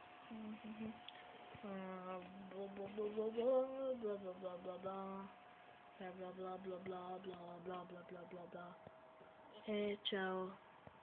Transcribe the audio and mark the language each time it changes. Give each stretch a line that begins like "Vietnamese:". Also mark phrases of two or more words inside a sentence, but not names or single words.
Italian: Blah blah blah blah blah blah blah blah blah. bla bla bla bla bla bla bla bla bla bla bla. Ciao.